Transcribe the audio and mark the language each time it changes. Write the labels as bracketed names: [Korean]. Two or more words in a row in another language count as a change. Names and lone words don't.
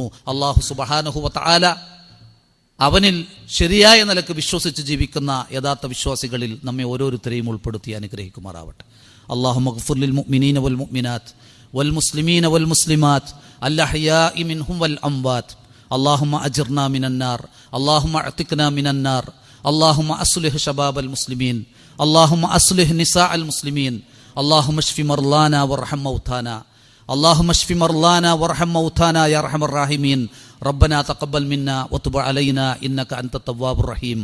[Malayalam] അള്ളാഹു [Arabic] سبحانه وتعالى [Malayalam] അവനിൽ ശരിയായ നിലക്ക് വിശ്വസിച്ച് ജീവിക്കുന്ന യഥാർത്ഥ വിശ്വാസികളിൽ നമ്മെ ഓരോരുത്തരെയും ഉൾപ്പെടുത്തി അനുഗ്രഹിക്കുമാറാവട്ടെ. [Arabic] اللهم اغفر للمؤمنين والمؤمنات والمسلمين والمسلمات الأحياء منهم والأموات. اللهم أجرنا من النار، اللهم اعتقنا من النار، اللهم أصلح شباب المسلمين، اللهم أصلح نساء المسلمين، اللهم اشف مرضانا وارحم موتانا، اللهم اشف مرضانا وارحم موتانا يا أرحم الراحمين. ربنا تقبل منا وتب علينا إنك أنت التواب الرحيم.